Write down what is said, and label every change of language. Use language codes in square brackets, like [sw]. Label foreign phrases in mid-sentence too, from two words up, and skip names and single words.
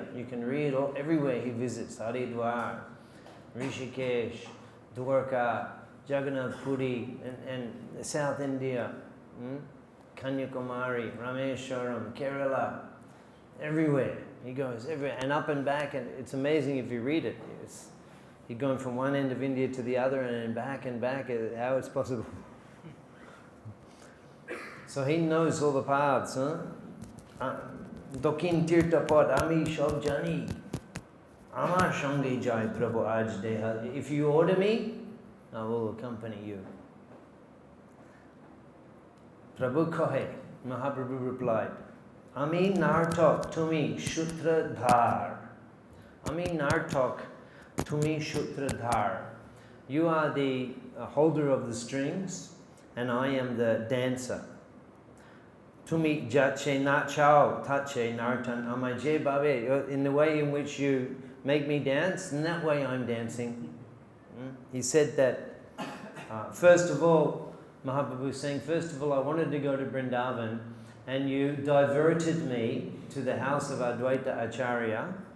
[en] You can read everywhere he visits, Haridwar, Rishikesh, Dwarka, Jagannath Puri, and South India, Kanyakumari, Rameshwaram, Kerala, everywhere. He goes everywhere, and up and back, and it's amazing if you read it. He's going from one end of India to the other and back, how it's possible. So he knows all the paths. [bn] দক্ষিণ তীর্থপথ আমি সব জানি। আমার সঙ্গে যাই প্রভু আজ্ঞা দেহ. [en] If you order me, I will accompany you. [bn] প্রভু কহে. [en] Mahaprabhu replied, [bn] আমি নর্তক তুমি সূত্রধার. আমি নর্তক তুমি সূত্রধার. [en] You are the holder of the strings, and I am the dancer. [bn] তুমি যৈছে নাচাও তৈছে নর্তন আমায় ভাবে. [en] In the way in which you make me dance, in that way I'm dancing. He said that, first of all, Mahaprabhu is saying, first of all, I wanted to go to Vrindavan, and you diverted me to the house of Advaita Acharya.